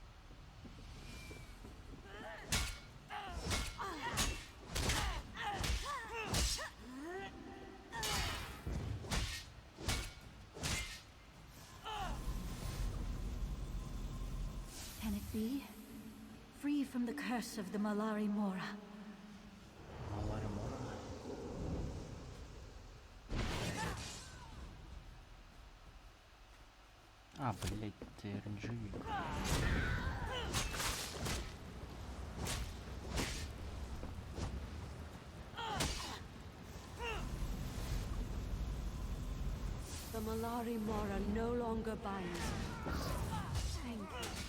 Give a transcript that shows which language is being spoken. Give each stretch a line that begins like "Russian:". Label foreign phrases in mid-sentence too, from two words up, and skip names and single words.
English: Can it be? Free from the curse of the Malari Mora.
Russian: Малари Мора. А, блять, ты оранжевик.
English: The Malari Mora no longer binds. Thank you.